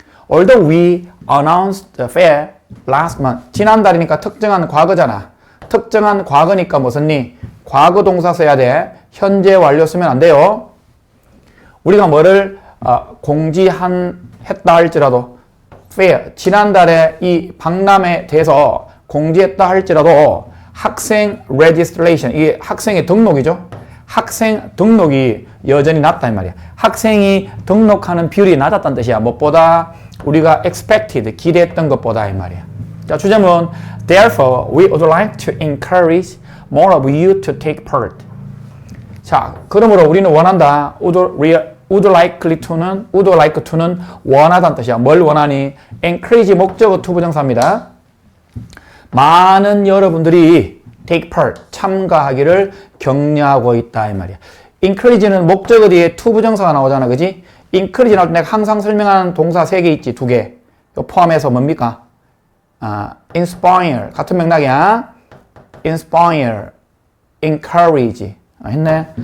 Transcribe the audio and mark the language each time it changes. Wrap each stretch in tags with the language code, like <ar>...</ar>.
<en>Although we announced the fair last month.</en> <ko>지난달이니까 특정한 과거잖아. 특정한 과거니까 무슨니? 과거 동사 써야 돼. 현재 완료 쓰면 안 돼요. 우리가 뭐를 공지했다 할지라도 fair, 지난달에 이 박람회에 대해서 공지했다 할지라도 학생 registration, 이게 학생의 등록이죠. 학생 등록이 여전히 낮다 이 말이야. 학생이 등록하는 비율이 낮았다는 뜻이야. 무엇보다 우리가 expected, 기대했던 것보다 이 말이야. 자, 주제문</ko> <en>Therefore, we would like to encourage more of you to take part.</en> <ko>자, 그러므로 우리는 원한다. would would likely to는 원하다는 뜻이야. 뭘 원하니? encourage 목적어 투부정사입니다. 많은 여러분들이 take part, 참가하기를 격려하고 있다 이 말이야. encourage는 목적어 뒤에 투부정사가 나오잖아. 그지? encourage 나올 때 내가 항상 설명하는 동사 3개 있지. 2개. 요 포함해서 뭡니까? inspire 같은 맥락이야. inspire, encourage 했네.</ko>